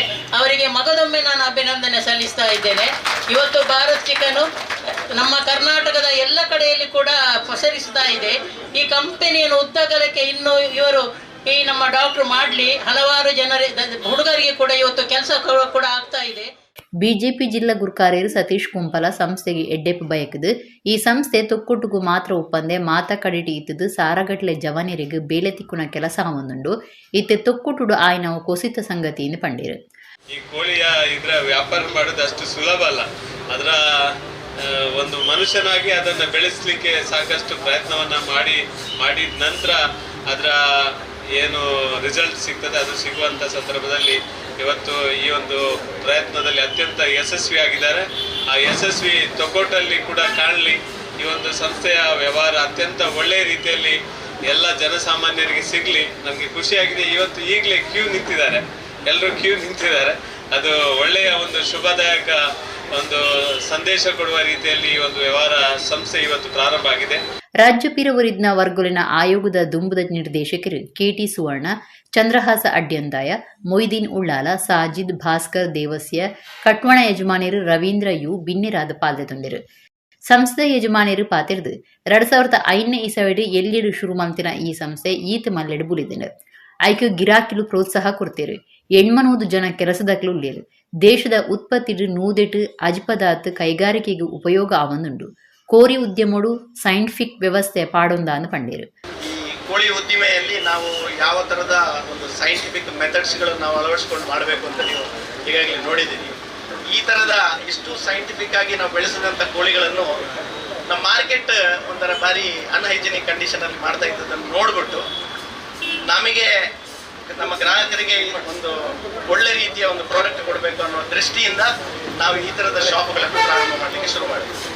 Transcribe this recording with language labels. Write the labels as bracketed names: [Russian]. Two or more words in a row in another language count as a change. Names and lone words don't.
[Kannada] ಅವರಿಗೆ ಮಗದೊಮ್ಮೆ ನಾನು ಅಭಿನಂದನೆ ಸಲ್ಲಿಸ್ತಾ ಇದ್ದೇನೆ. ಇವತ್ತು ಭಾರತ್ ಚಿಕನ್ ನಮ್ಮ ಕರ್ನಾಟಕದ ಎಲ್ಲ ಕಡೆಯಲ್ಲಿ ಕೂಡ ಪಸರಿಸ್ತಾ ಇದೆ. ಈ ಕಂಪನಿಯನ್ನು ಉದ್ದಗಲಕ್ಕೆ ಇನ್ನು ಇವರು ಈ ನಮ್ಮ ಡಾಕ್ಟರ್ ಮಾಡ್ಲಿ ಹಲವಾರು ಹುಡುಗರಿಗೆ ಕೂಡ ಇವತ್ತು ಕೆಲಸ ಕೂಡ ಆಗ್ತಾ ಇದೆ. [Tulu] ಬಿಜೆಪಿ ಜಿಲ್ಲಾ ಗುರ್ಕಾರ್ಯರು ಸತೀಶ್ ಕುಂಪಲ ಸಂಸ್ಥೆಗೆ ಎಡ್ಡೆಪ್ಪು ಬಯಕದು. ಈ ಸಂಸ್ಥೆ ತೊಕ್ಕೊಟ್ಟುಗೂ ಮಾತ್ರ ಒಪ್ಪಂದೆ ಮಾತ ಕಡಿಟಿ ಇತ್ತದು ಸಾರಗಟ್ಲೆ ಜವನಿರಿಗೆ ಬೇಲೆ ತಿಕ್ಕುನ ಕೆಲಸ ಒಂದುಂಡು ಇತ್ತೆ ತೊಕ್ಕೊಟ್ಟುಡು ಆಯ್ನವು ಕೊಸಿತ ಸಂಗತಿಯಿಂದ ಪಂಡಿರು. [Kannada] ಈ ಕೋಳಿಯ ಇದ್ರ ವ್ಯಾಪಾರ ಮಾಡೋದು ಅಷ್ಟು ಸುಲಭ ಅಲ್ಲ. ಅದರ ಒಂದು ಮನುಷ್ಯನಾಗಿ ಅದನ್ನ ಬೆಳೆಸಲಿಕ್ಕೆ ಸಾಕಷ್ಟು ಪ್ರಯತ್ನವನ್ನ ಮಾಡಿದ ನಂತರ ಅದರ ಏನು ರಿಸಲ್ಟ್ ಸಿಗ್ತದೆ ಅದು ಸಿಗುವಂಥ ಸಂದರ್ಭದಲ್ಲಿ ಇವತ್ತು ಈ ಒಂದು ಪ್ರಯತ್ನದಲ್ಲಿ ಅತ್ಯಂತ ಯಶಸ್ವಿಯಾಗಿದ್ದಾರೆ. ಆ ಯಶಸ್ವಿ ತೊಕ್ಕೊಟ್ಟಲ್ಲಿ ಕೂಡ ಕಾಣಲಿ. ಈ ಒಂದು ಸಂಸ್ಥೆಯ ವ್ಯವಹಾರ ಅತ್ಯಂತ ಒಳ್ಳೆಯ ರೀತಿಯಲ್ಲಿ ಎಲ್ಲ ಜನಸಾಮಾನ್ಯರಿಗೆ ಸಿಗಲಿ. ನನಗೆ ಖುಷಿಯಾಗಿದೆ. ಇವತ್ತು ಈಗಲೇ ಎಲ್ಲರೂ ಕ್ಯೂ ನಿಂತಿದ್ದಾರೆ. ಅದು ಒಳ್ಳೆಯ ಒಂದು ಶುಭದಾಯಕ ಒಂದು ಸಂದೇಶ ಕೊಡುವ ರೀತಿಯಲ್ಲಿ ಈ ಒಂದು ವ್ಯವಹಾರ ಸಂಸ್ಥೆ ಇವತ್ತು ಪ್ರಾರಂಭ ಆಗಿದೆ. [Tulu] ರಾಜ್ಯ ಪಿರವರಿದ್ನ ವರ್ಗೊಲಿನ ಆಯೋಗದ ದುಂಬುದ ನಿರ್ದೇಶಕರು ಕೆಟಿ ಸುವರ್ಣ, ಚಂದ್ರಹಾಸ ಅಡ್ಯಂದಾಯ, ಮೊಯ್ದೀನ್ ಉಳ್ಳಾಲ, ಸಾಜಿದ್ ಭಾಸ್ಕರ್ ದೇವಸ್ಯ, ಕಟ್ವಣ ಯಜಮಾನಿರು ರವೀಂದ್ರ ಯು ಬಿನ್ನೆರಾದ ಪಾಲ್ದೊಂದಿರು. ಸಂಸ್ಥೆ ಯಜಮಾನಿರು ಪಾತಿರ್ದು 2005ನೇ ಇಸವಿಡು ಎಲ್ಲಿಡು ಶುರು ಮಂತಿನ ಈ ಸಂಸ್ಥೆ ಈತ ಮಲ್ಲೆಡು ಬುಲಿದೆಂಡು. ಐಕೆ ಗಿರಾಕಿಲು ಪ್ರೋತ್ಸಾಹ ಕೊಡ್ತೇರು. 800 ಜನ ಕೆಲಸದಕ್ಲು ಉಳ್ಳೇರು. ದೇಶದ ಉತ್ಪತ್ತಿಡು ನೂದೆಟು ಅಜಿಪದಾತ್ ಕೈಗಾರಿಕೆಗೆ ಉಪಯೋಗ ಆವಂದುಂಡು. ಕೋರಿ ಉದ್ಯಮಡು ಸೈಂಟಿಫಿಕ್ ವ್ಯವಸ್ಥೆ ಪಾಡೊಂದಾನು ಪಂಡೇರು. [Kannada] ಈ ಕೋಳಿ ಉದ್ದಿಮೆಯಲ್ಲಿ ನಾವು ಯಾವ ಥರದ ಒಂದು [English] scientific methodsಗಳನ್ನು [Kannada] ನಾವು ಅಳವಡಿಸ್ಕೊಂಡು ಮಾಡಬೇಕು ಅಂತ ನೀವು ಈಗಾಗಲೇ ನೋಡಿದ್ದೀರಿ. ಈ ಥರದ ಇಷ್ಟು ಸೈಂಟಿಫಿಕ್ ಆಗಿ ನಾವು ಬೆಳೆಸಿದಂಥ ಕೋಳಿಗಳನ್ನು ನಮ್ಮ ಮಾರ್ಕೆಟ್ ಒಂಥರ ಭಾರಿ [English] unhygienic conditionಅಲ್ಲಿ [Kannada] ಮಾಡ್ತಾ ಇದ್ದದನ್ನು ನೋಡಿಬಿಟ್ಟು ನಮಗೆ ನಮ್ಮ ಗ್ರಾಹಕರಿಗೆ ಒಂದು ಒಳ್ಳೆ ರೀತಿಯ ಒಂದು ಪ್ರಾಡಕ್ಟ್ ಕೊಡಬೇಕು ಅನ್ನೋ ದೃಷ್ಟಿಯಿಂದ ನಾವು ಈ ತರದ ಶಾಪ್ಗಳನ್ನು ಪ್ರಾರಂಭ ಮಾಡಲಿಕ್ಕೆ ಶುರು ಮಾಡಿದ್ವಿ.